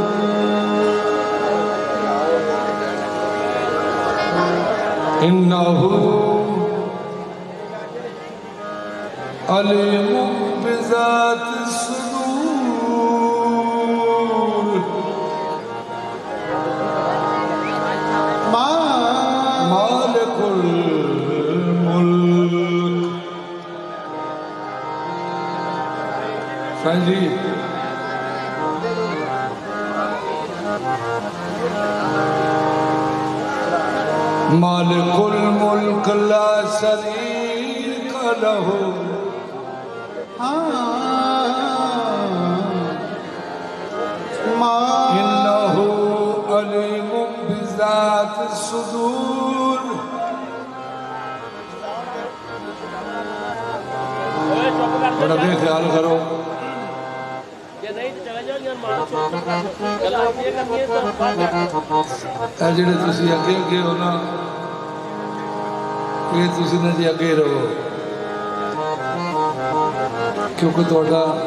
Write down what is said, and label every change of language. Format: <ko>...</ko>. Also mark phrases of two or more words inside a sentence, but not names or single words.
<ar>إنه عليم بذات الصدور مالك الملك. जी مالك الملك لا شريك له إنه عليم بذات الصدور.</ar> <hi>थोड़ा भी ख्याल करो</hi> <pa>ਜਿਹੜੇ ਤੁਸੀਂ ਅੱਗੇ ਅੱਗੇ ਹੋ ਨਾ ਇਹ ਤੁਸੀਂ ਨਾ ਜੀ ਅੱਗੇ ਰਹੋ ਕਿਉਂਕਿ ਤੁਹਾਡਾ</pa>